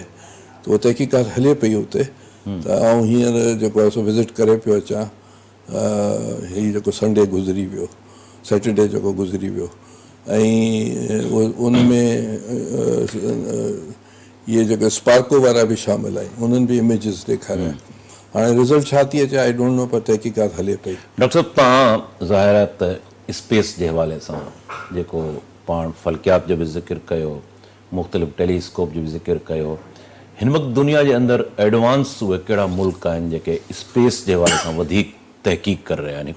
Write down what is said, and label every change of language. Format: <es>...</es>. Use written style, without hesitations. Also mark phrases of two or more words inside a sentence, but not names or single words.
<sd>त उहा तहक़ीक़ात हले पई हुते। त आउं हींअर जेको आहे सो विज़िट करे पियो अचां। हीउ जेको संडे गुज़री वियो, सैटरडे जेको गुज़री वियो, ऐं उन में इहे जेके स्पार्को वारा बि शामिल आहिनि, उन्हनि बि इमेजिस ॾेखारिया। हाणे रिज़ल्ट छा थी अचे</sd> <en>I don't know,</en> <sd>पर तहक़ीक़ात हले पई। डॉक्टर साहब, तव्हां ज़ाहिर आहे त स्पेस जे हवाले सां जेको पाण फल्कियात जो बि ज़िक्र कयो, मुख़्तलिफ़ टेलीस्कोप जो बि ज़िक्र कयो, हिन वक़्तु दुनिया जे अंदरि एडवांस उहे कहिड़ा मुल्क आहिनि जेके स्पेस जे हवाले सां वधीक तहक़ीक़ करे रहिया आहिनि?</sd>